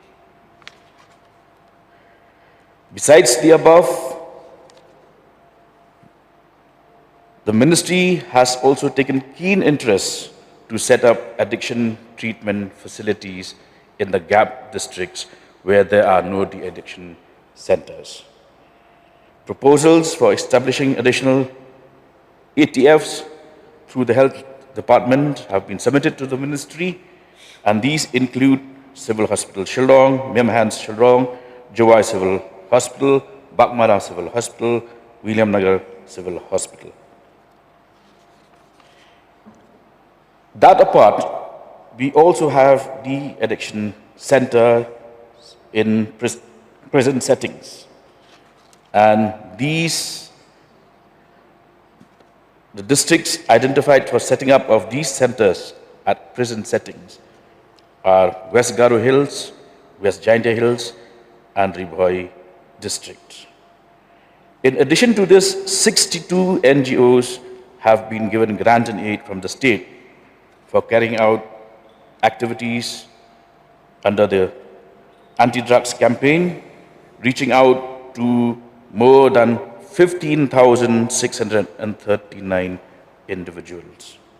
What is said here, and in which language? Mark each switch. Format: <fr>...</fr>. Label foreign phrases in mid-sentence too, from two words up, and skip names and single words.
<en>Besides the above, the ministry has also taken keen interest to set up addiction treatment facilities in the gap districts where there are no de-addiction centers. Proposals for establishing additional ATFs through the Health Department have been submitted to the ministry, and these include Civil Hospital Shillong, Memhans Shillong, Jowai Civil Hospital, Bakmara Civil Hospital, William Nagar Civil Hospital. That apart, we also have the addiction center in prison settings, and the districts identified for setting up of these centers at prison settings are West Garo Hills, West Jaintia Hills, and Ribhoi district. In addition to this, 62 NGOs have been given grant and aid from the state for carrying out activities under the anti-drugs campaign, reaching out to more than 15,639 individuals.</en>